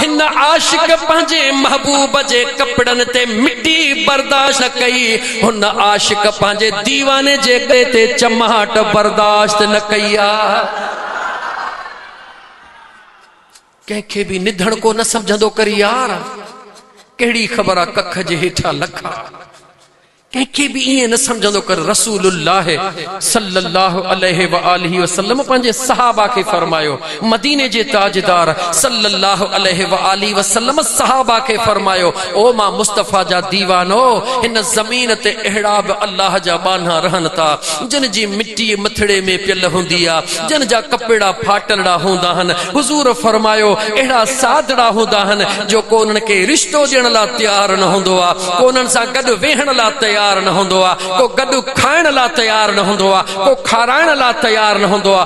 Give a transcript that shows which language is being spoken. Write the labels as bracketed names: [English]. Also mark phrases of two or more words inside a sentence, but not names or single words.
[Sindhi] हिन आशिक पंहिंजे महबूब जे कपड़नि ते मिटी बर्दाश्त न कई, हुन आशिक पंहिंजे दीवाने जे गले ते चमाट बर्दाश्त न कई आ। कंहिंखे भी निधण को न समझंदो कर यार, कहिड़ी ख़बर आ कख जे हेठा लखा। कंहिंखे भी ईअं न समझंदो कर। रसूलुल्लाह [Arabic] صلى الله عليه وآله وسلم [Sindhi] पंहिंजे सहाबा खे फरमायो, मदीने जे ताजदार [Arabic] صلى الله عليه وآله وسلم [Sindhi] सहाबा खे फरमायो, ओ मां मुस्तफ़ा जा दीवानो, हिन ज़मीन ते अहिड़ा बि अल्लाह जा बाना रहनि था जिन जी मिट्टी मथड़े में पियल हूंदी आ, जिन जा कपड़ा फाटलड़ा हूंदा हन। हुज़ूर फरमायो अहिड़ा सादड़ा हूंदा हन जो को उन्हनि खे रिश्तो ॾियण लाइ तयार न हूंदो आ, को उन्हनि सां गॾु वेहण लाइ तयार न हूंदो आ, को गॾु खाइण लाइ तयार न हूंदो आ, को खाराइण लाइ तयार न हूंदो आ।